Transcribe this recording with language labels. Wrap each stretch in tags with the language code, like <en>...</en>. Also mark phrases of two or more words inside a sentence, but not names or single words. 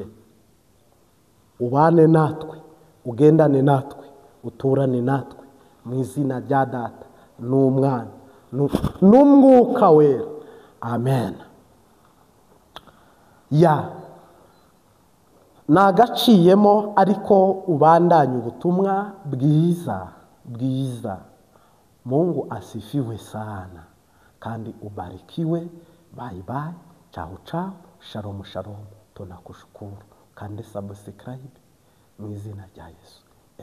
<rw>Ubane natwe, ugendane natwe, uturane natwe, mu izina rya Data n'Umwana n'Umwuka Wera. Amen. Nagaciyemo ariko ubandanye ubutumwa bwiza.</rw> <sw>Mungu asifiwe sana kandi ubarikiwe.</sw> <en>Bye bye,</en> <it>ciao ciao,</it> <he>shalom shalom.</he> <rw>Tunakushukuru kandi subscribe mu izina rya Yesu.</rw>